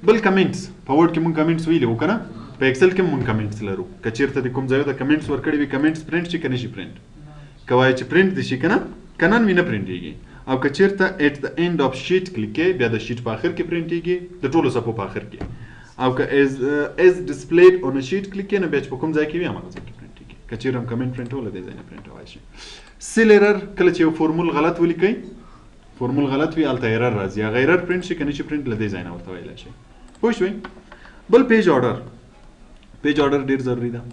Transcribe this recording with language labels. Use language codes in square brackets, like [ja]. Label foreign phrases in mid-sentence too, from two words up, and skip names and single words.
[ps] بل کمنټس په ورډ کې مونږ کمنټس ویلي وو که نه، په ایکسل کې مونږ کمنټس لرو. که چېرته د کوم ځای د کمنټس ورکړي وي [en] comments print [ps] شي که نه شي پرنټ، که وایي چې پرنټ دي شي که نه که نن وي نه پرنټېږي. او که چېرته [en] at the end of sheet [ps] کلیک کوې بیا د شیټ په آخر کې پرنټېږي، د ټولو صفحو په آخر کې. او که [en] as displayed on a sheet [ps] کلیک کوې نو بیا چې په کوم ځای کې وي هماغه ځای کې پرنټېږي. که چېرې هم کمنټ پرنټولی دی ځای نه پرنټولی شي. [en] cell error [ps] کله چې یو فورمول غلط ولیکئ، فورمول غلط وي هلته ایرر راځي، هغه ایرر پرنټ شي که نه شي پرنټ له دې ځای نه ورته ویلی شي. پوه شوئ. بل [en] page order, page order [ps] ډېر ضروري ده.